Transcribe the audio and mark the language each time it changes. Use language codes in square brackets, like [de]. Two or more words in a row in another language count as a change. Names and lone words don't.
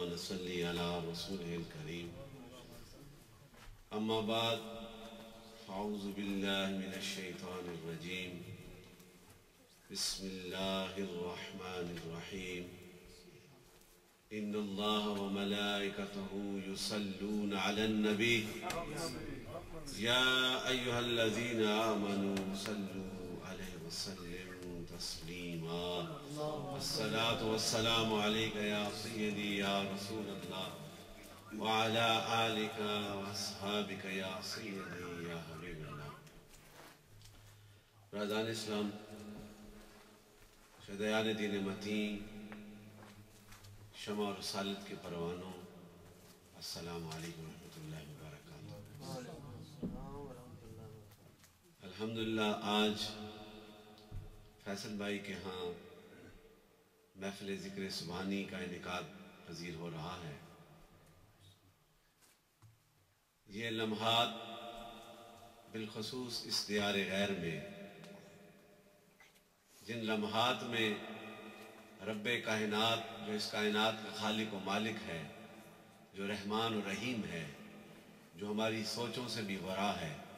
[ar] صلى على رسول الكريم. أما بعد، أعوذ بالله من الشيطان الرجيم. بسم الله الرحمن الرحيم. إن الله وملائكته يصلون على النبي يا أيها الذين آمنوا صلوا عليه وسلموا تسليما. الصلاة والسلام عليك يا سيدي يا رسول الله وعلى آلك وأصحابك يا سيدي يا حبيب الله. [ur] رازان اسلام، شہدایان دین متین، شمع اور رسالت کے پروانوں, [ar] السلام عليكم ورحمة الله وبركاته. الحمد لله, [ur] آج فیصل بھائی کے یہاں محفل ذکر سبحانی کا انعقاد پذیر ہو رہا ہے. یہ لمحات بالخصوص اس دیار غیر میں، جن لمحات میں رب کائنات، جو اس کائنات کا خالق و مالک ہے، جو رحمان اور رحیم ہے، جو ہماری سوچوں سے بھی ورا ہے,